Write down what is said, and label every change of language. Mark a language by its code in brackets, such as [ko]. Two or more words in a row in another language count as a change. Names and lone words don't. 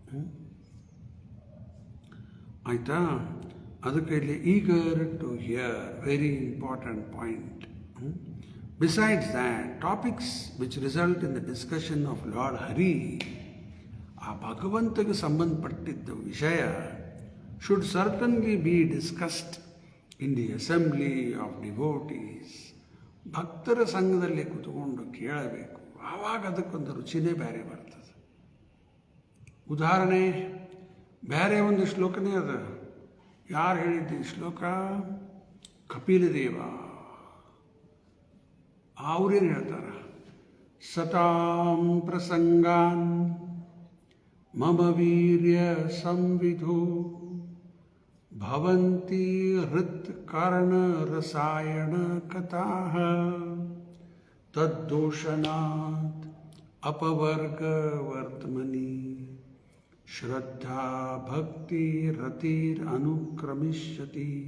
[kn] ಆಯಿತಾ? ಅದಕ್ಕೆ ಇಲ್ಲಿ [en] eager to hear, very important point. Besides that, topics which result in the discussion of Lord Hari, [kn] ಆ ಭಗವಂತಗೆ ಸಂಬಂಧಪಟ್ಟಿದ್ದ ವಿಷಯ [en] should certainly be discussed in the assembly of devotees. [kn] ಭಕ್ತರ ಸಂಘದಲ್ಲಿ ಕೂತ್ಕೊಂಡು ಕೇಳಬೇಕು. ಆವಾಗ ಅದಕ್ಕೊಂದು ರುಚಿನೇ ಬೇರೆ ಬರ್ತದೆ. ಉದಾಹರಣೆ, ಬೇರೆ ಒಂದು ಶ್ಲೋಕನೇ ಅದ. ಯಾರು ಹೇಳಿದ್ದು ಈ ಶ್ಲೋಕ? ಕಪಿಲದೇವ. ಅವ್ರೇನು ಹೇಳ್ತಾರೆ? [sa] ಸತಾಂ ಪ್ರಸಂಗಾನ್ ಮಮ ವೀರ್ಯ ಸಂವಿಧೋ ಭವಂತಿ ಹೃತ್ ಕಾರಣ ರಸಾಯನ ಕಥಾಃ ತದ್ದೋಷನಾತ್ ಅಪವರ್ಗವರ್ತ್ಮನಿ ಶ್ರದ್ಧಾ ಭಕ್ತಿ ರತಿರ್ ಅನುಕ್ರಮಿಷ್ಯತಿ.